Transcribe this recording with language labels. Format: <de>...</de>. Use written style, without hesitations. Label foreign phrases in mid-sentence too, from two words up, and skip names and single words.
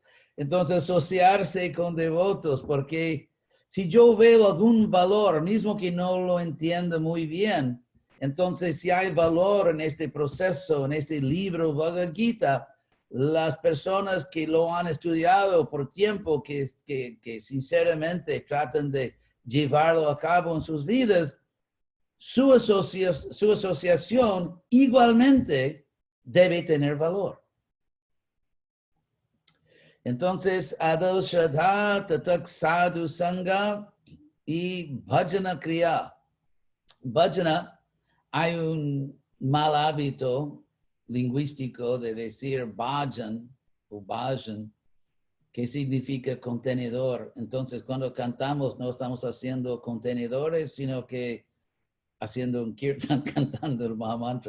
<es>Entonces, asociarse con devotos, porque si yo veo algún valor, mismo que no lo entiendo muy bien, entonces si hay valor en este proceso, en este libro Bhagavad Gita, las personas que lo han estudiado por tiempo, que sinceramente tratan de llevarlo a cabo en sus vidas, su asociación igualmente debe tener valor. Entonces,</es> <sa>आदौ श्रद्धा ततः साधु सङ्ग y भजन क्रिया.</sa> <es>Bhajana, hay un mal hábito lingüístico de decir bhajan o bhajan, que significa contenedor. Entonces, cuando cantamos, no estamos haciendo contenedores, sino que haciendo un kirtan, cantando el Mahamantra.</es>